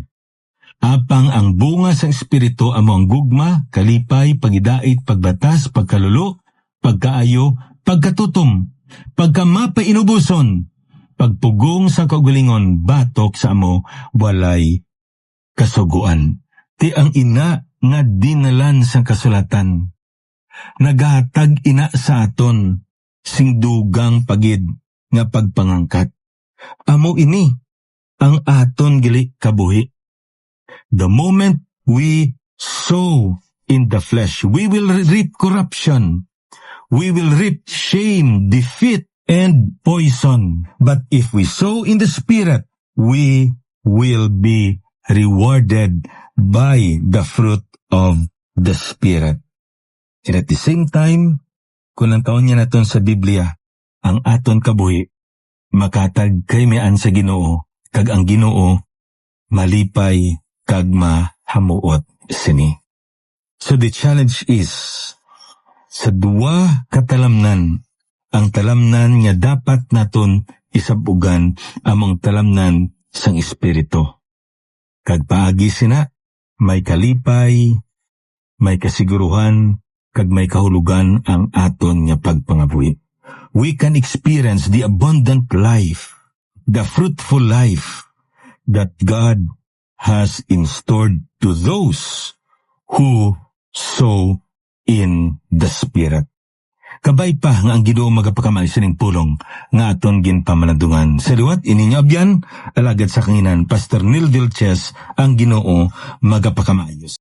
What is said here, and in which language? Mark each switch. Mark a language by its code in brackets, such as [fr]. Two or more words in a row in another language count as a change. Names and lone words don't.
[hil] Apang ang bunga sa Espiritu amo ang gugma, kalipay, pagidait, pagbatas, pagkalulo, pagkaayo, pagkatutom, pagkamapainubuson, pagpugong sa kaugalingon, batok sa amo, walay kasuguan. Ti ang ina nga dinalan sa kasulatan, naghatag ina sa aton sing dugang pagid nga pagpangangkat. Amo ini ang aton gili kabuhi. [en] The moment we sow in the flesh, we will reap corruption. We will reap shame, defeat, and poison. But if we sow in the Spirit, we will be rewarded by the fruit of the Spirit. And at the same time, [hil] kung ang taon niya naton sa Biblia, ang aton kabuhi, makatag kay mian sa Ginoo, kag ang Ginoo, malipay kag mahamuot sini. [en] So the challenge is, [hil] sa duwa katalamnan, ang talamnan nga dapat naton isabugan among talamnan sang Espiritu. Kag paagi sina, may kalipay, may kasiguruhan, kag may kahulugan ang aton nga pagpangabuhi. [en] We can experience the abundant life, the fruitful life that God has in store to those who sow in the Spirit. [hil] Kabay pa nga ang Ginoo magapakamay sining pulong nga aton ginpamanadungan. Sa liwat ininyo abyan, alagad sa kanginan, Pastor Neil Vilches, ang Ginoo magapakamay.